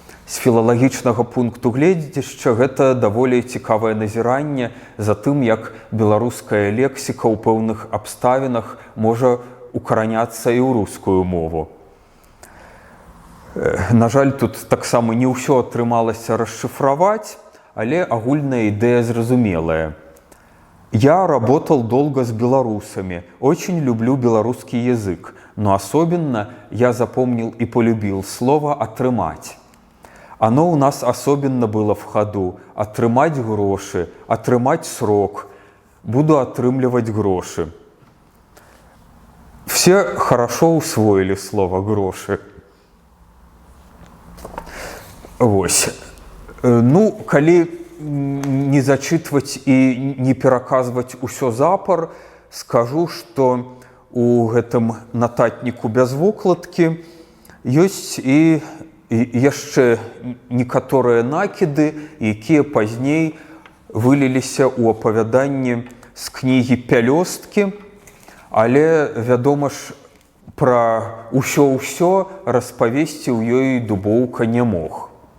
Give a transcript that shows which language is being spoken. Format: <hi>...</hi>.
<be>З філалагічнага пункту гледзяча гэта даволі цікавае назіранне за тым, як беларуская лексіка ў пэўных абставінах можа укараняцца і ў рускую мову. На жаль, тут таксама не ўсё атрымалася расшифровать, але агульная ідэя зразумелая.</be> <ru>Я работал долго с белорусами, очень люблю белорусский язык, но особенно я запомнил и полюбил слово «отрымать». Оно у нас особенно было в ходу –</ru> <be>«отрымать гроши»,</be> <ru>«отрымать срок», «буду отрымливать гроши». Все хорошо усвоили слово «гроши».</ru> <be>Вось. Калі не зачытваць і не пераказваць усё запар, скажу, што у гэтым нататніку без вокладкі ёсць і яшчэ некаторыя накіды, якія пазней выліліся ў апавяданні з кнігі «Пялёсткі», але, вядома ж, пра ўсё-ўсё распавесці ў ёй Дубоўка не мог.</be>